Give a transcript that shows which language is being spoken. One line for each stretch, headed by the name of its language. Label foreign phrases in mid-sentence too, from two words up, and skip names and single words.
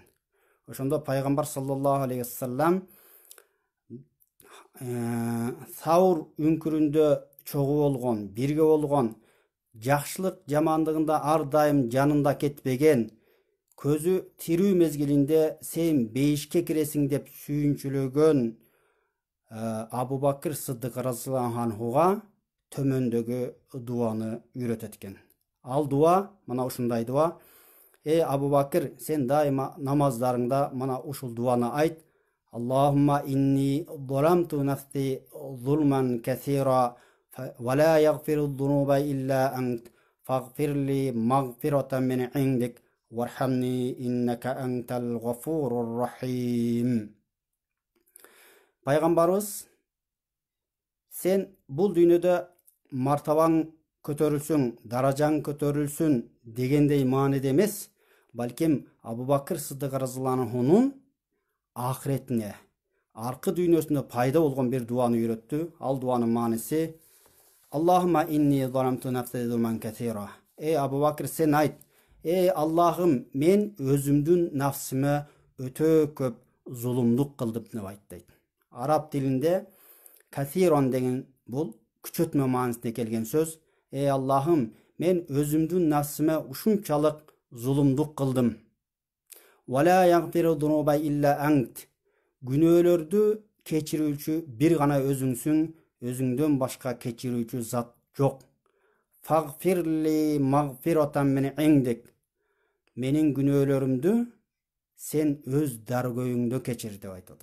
Kyrgyz: Ошондо пайгамбар
Arabic: صلى الله عليه وسلم
Kyrgyz: Саур үңкүрүндө чогуу болгон, бирге болгон, жакшылык жамандыгында ар дайым жанында кетпеген, көзү тирүү мезгилинде сен бейишке киресиң деп сүйүнчүлөгөн Абу Бакыр Сыддык разыяллаху анхуга төмөндөгү дуаны үйрөтөт экен. Ал дуа мына ушундай дуа. Абу Бакыр, сен дайыма намаздарыңда мына ушул дуаны айт.
Arabic: اللهم إني ظلمت نفسي ظلما كثيرا ولا يغفر الذنوب إلا أنت فاغفر لي مغفرة من عندك وارحمني إنك أنت الغفور الرحيم.
Kyrgyz: Пайгамбарыбыз, сен бул дүйнөдө мартабаң көтөрүлсүн, даражаң көтөрүлсүн дегендей мааниде эмес, балким Абу Бакыр Сыддык разыяллаху анхунун ахиретине, аркы дүйнөсүндө пайда болгон бир дуаны үйрөттү. Ал дуанын мааниси
Arabic: اللهم إني ظلمت نفسي ظلما كثيرا.
Kyrgyz: Абу Бакыр, сен айт, Аллахым, мен өзүмдүн нафсиме өтө көп зулумдук кылдым деп айт дейт. Араб тилинде касирон деген бул күчөтмө маанисине келген сөз. Аллахым, мен өзүмдүн нафсиме ушунчалык зулумдук кылдым.
Arabic: ولا يغفر الذنوب إلا أنت.
Kyrgyz: Күнөөлөрдү кечирүүчү бир гана өзүңсүң, өзүңдөн башка кечирүүчү зат жок.
Arabic: فاغفر لي مغفرة من عندك.
Kyrgyz: Менин күнөөлөрүмдү сен өз даргөйүңдө кечир деп айтат.